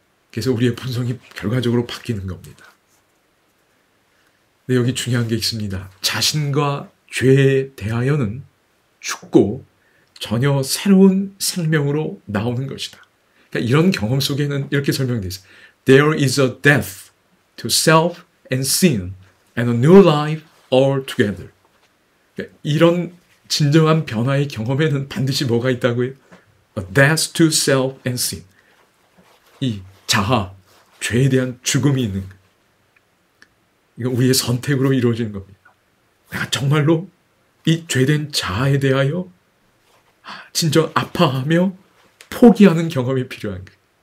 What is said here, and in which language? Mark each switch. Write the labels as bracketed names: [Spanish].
[Korean] 그래서 우리의 본성이 결과적으로 바뀌는 겁니다. 근데 여기 중요한 게 있습니다. 자신과 죄에 대하여는 죽고 전혀 새로운 생명으로 나오는 것이다. 그러니까 이런 경험 속에는 이렇게 설명되어 있어요. [English] There is a death to self and sin and a new life all together. [Korean] 그러니까 이런 진정한 변화의 경험에는 반드시 뭐가 있다고요? [English] A death to self and sin. [Korean] 이 자아, 죄에 대한 죽음이 있는 거예요. 이건 우리의 선택으로 이루어지는 겁니다. 내가 정말로 이 죄된 자아에 대하여 진정 아파하며 포기하는 경험이 필요한 거예요.